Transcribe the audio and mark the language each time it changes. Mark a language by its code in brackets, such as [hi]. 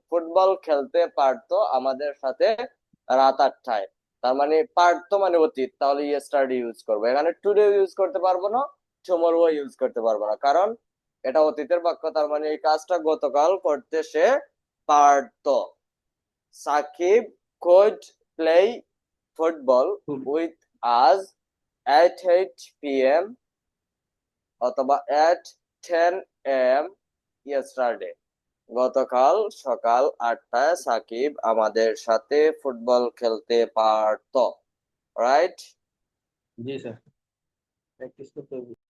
[bn] Football খেলতে পারতো আমাদের সাথে রাত 8টায়। তার মানে পারতো মানে অতীত, তাহলে ইয়েস্টারডে ইউজ করবো। এখানে টুডে ইউজ করতে পারবো না, টুমরো ইউজ করতে পারবো না, কারণ এটা অতীতের বাক্য। তার মানে এই কাজটা গতকাল করতে সে পারতো। [en] Shakib could play football with us at 8 p.m. [bn] অথবা [en] at 10 a.m. yesterday. [bn] গতকাল সকাল 8টায় সাকিব আমাদের সাথে ফুটবল খেলতে পারতো। [en] Right? [bn] জি স্যার, প্র্যাকটিস করতে হবে।